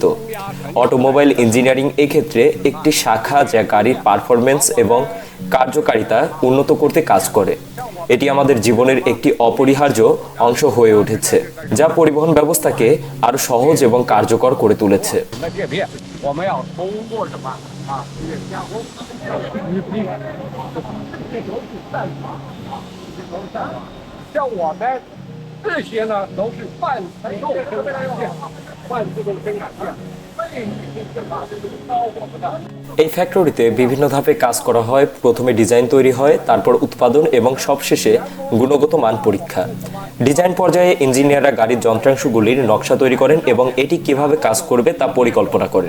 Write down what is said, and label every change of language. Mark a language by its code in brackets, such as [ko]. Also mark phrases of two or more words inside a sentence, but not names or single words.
[en] automobile engineering [bn] এক্ষেত্রে একটি শাখা যা গাড়ির পারফরমেন্স এবং কার্যকারিতা উন্নত করতে কাজ করে। এটি আমাদের জীবনের একটি অপরিহার্য অংশ হয়ে উঠেছে, যা পরিবহন ব্যবস্থাকে আরো সহজ এবং কার্যকর করে তুলেছে। [zh] 那裂片，我们要通过什么啊？加工，像我们这些呢，都是半自动生产线，半自动生产线。 [bn] এই ফ্যাক্টরিতে বিভিন্ন ধাপে কাজ করা হয়। প্রথমে ডিজাইন তৈরি হয়, তারপর উৎপাদন এবং সবশেষে গুণগত মান পরীক্ষা। ডিজাইন পর্যায়ে ইঞ্জিনিয়াররা গাড়ির যন্ত্রাংশগুলির নকশা তৈরি করেন এবং এটি কিভাবে কাজ করবে তা পরিকল্পনা করেন।